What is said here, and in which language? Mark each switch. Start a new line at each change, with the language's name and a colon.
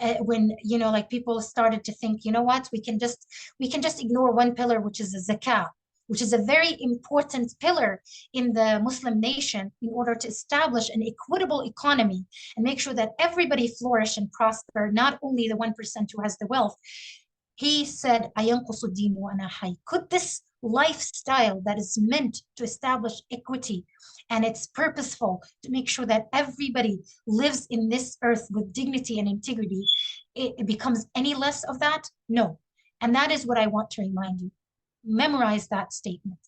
English: When you know, like people started to think, you know what, we can just ignore one pillar, which is the zakah, which is a very important pillar in the Muslim nation in order to establish an equitable economy and make sure that everybody flourish and prosper, not only the 1% who has the wealth. He said,
Arabic: أَيَنْقُصُ الدِّينُ وَأَنَا حَيٌّ.
English: Could this lifestyle that is meant to establish equity and it's purposeful to make sure that everybody lives in this earth with dignity and integrity, it becomes any less of that? No. And that is what I want to remind you. Memorize that statement.